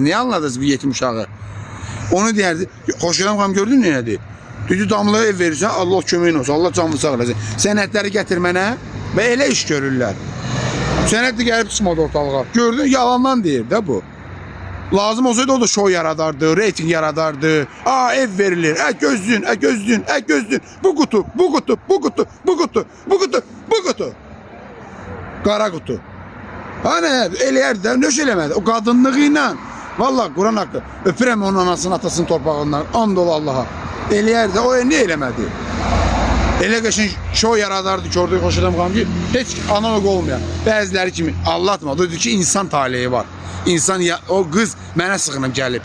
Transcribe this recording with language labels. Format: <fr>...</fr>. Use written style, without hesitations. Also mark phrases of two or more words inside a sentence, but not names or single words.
<az>Niye anladınız bu yetim uşağı? Onu deyərdi. Xoşadam xanım gördün nə dedi? Dedi damlaya ev verirsən, Allah köməyin olsun, Allah canını sağ eləsin. Sənədləri gətir mənə və elə iş görürlər. Sənədli gəlib çıxmadı ortalığa. Gördün, yalandan deyir də bu. Lazım olsaydı o da show yaradardı, reyting yaradardı. Aa ev verilir, gözlün, gözlün, gözlün. Bu kutu, bu kutu, bu kutu, bu kutu, bu kutu, bu kutu. Qara kutu. Hani eləyərdi də, nöş eləmədi. O qadınlığı ilə, vallahi Quran haqqı, öpürəm onun anasının, atasının torpağından, and ol Allaha. Eləyərdi, o nə eləmədi? Elə qəşəng show yaradardı ki, orada Xoşadam xanım ki, heç analog olmayan. Bəziləri kimi anlatmadı. Dedi ki, insan taleyi var. İnsan, o qız mənə sıxınıb gəlib.</az>